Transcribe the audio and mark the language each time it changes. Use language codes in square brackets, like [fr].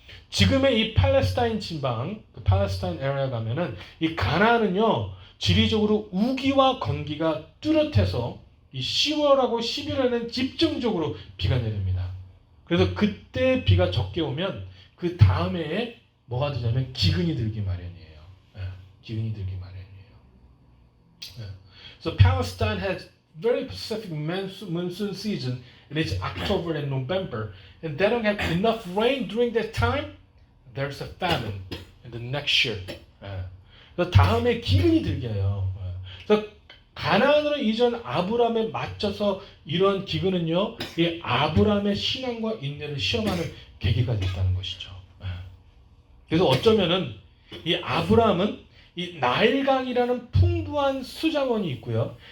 [ko] 지금의 이 팔레스타인 진방, 그 팔레스타인 에리아 가면은 이 가나안은요 지리적으로 우기와 건기가 뚜렷해서 이 10월하고 11월에는 집중적으로 비가 내립니다. 그래서 그때 비가 적게 오면 그 다음 해에 뭐가 되냐면 기근이 들기 마련이에요. 기근이 들기 마련이에요. [en] So Palestine has very specific monsoon season. It is October and November, and they don't have enough rain during that time. There's a famine in the next year. [ko] 그래서 다음에 기근이 들게 해요. 그래서 가나안으로 이전 아브라함에 맞춰서 이러한 기근은요, 이 아브라함의 신앙과 인내를 시험하는 계기가 됐다는 것이죠. 그래서 어쩌면은 이 아브라함은 이 나일강이라는 풍부한 수자원이 있고요.